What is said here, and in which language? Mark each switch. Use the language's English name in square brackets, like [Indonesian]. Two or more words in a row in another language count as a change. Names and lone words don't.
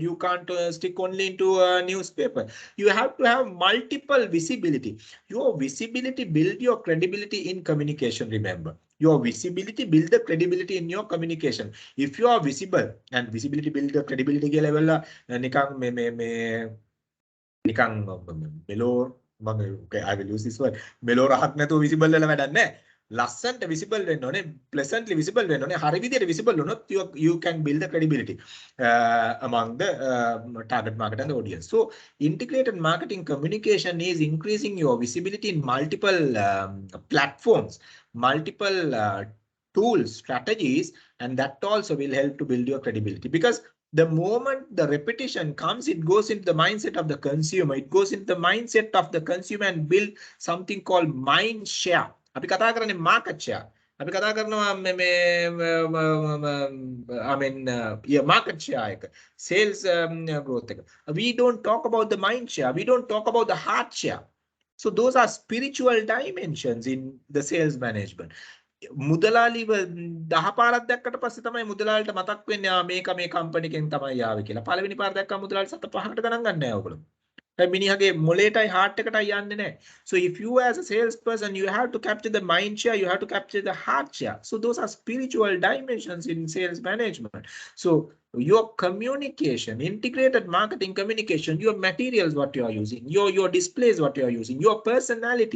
[English] You can't stick only into a newspaper. You have to have multiple visibility. Your visibility build your credibility in communication, remember. Your visibility build the credibility in your communication. If you are visible, and visibility build the credibility ke level la [Sinhala] නිකන් නිකන් මෙලෝ [English] I will use this word [Sinhala] මෙලෝ රහක් නැතුව [English] visible [Sinhala] වෙලා වැඩක් නැහැ. ලස්සන්ට visible වෙන්න ඕනේ, [English] pleasantly visible [Sinhala] වෙන්න ඕනේ. හරි විදියට [English] visible වුණොත් you can build the credibility among the target market and the audience. So integrated marketing communication is increasing your visibility in multiple platforms, multiple tools, strategies, and that also will help to build your credibility, because the moment the repetition comes, it goes into the mindset of the consumer. It goes into the mindset of the consumer and build something called mind share. [Sinhala] අපි කතා කරන්නේ [English] market share. [Sinhala] අපි කතා කරනවා [English] I mean market share [Sinhala] එක, [English] sales growth [Sinhala] එක. [English] We don't talk about the mind share. We don't talk about the heart share. So those are spiritual dimensions in the sales management. [Sinhala] මුදලාලිව 10 පාරක් දැක්කට පස්සේ තමයි මුදලාලිට මතක් වෙන්නේ මේක මේ කම්පැනි එකෙන් තමයි ආවේ කියලා. පළවෙනි පාර දැක්කම මුදලාලි 7-5කට ගණන් ගන්න නැහැ ඔයගොල්ලෝ. මිනිහගේ මොලේටයි heart එකටයි යන්නේ නැහැ. [English] So if you as a salesperson, you have to capture the mind share, you have to capture the heart share. So those are spiritual dimensions in sales management. So your communication, integrated marketing communication, your materials what you are using, your displays what you are using, your personality.